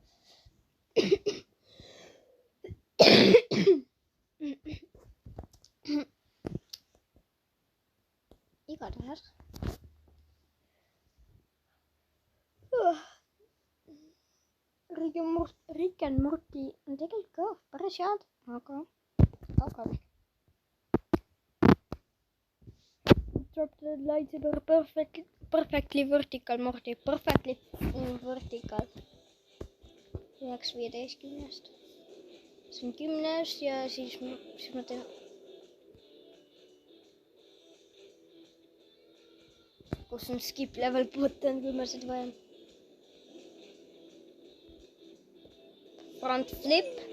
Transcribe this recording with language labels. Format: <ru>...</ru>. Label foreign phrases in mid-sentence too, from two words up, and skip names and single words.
<et>Igatahes. Rick and Morty on tegelikult ka päris head, aga.</et> <en>Drop the lightsaber perfectly vertical, Morty, perfectly vertical. 9/15.</en> <et>See on 10 ja siis ma teen. Kus on</et> <en>skip level button,</en> <et>kui ma seda vajan.</et> <en>Front flip.</en>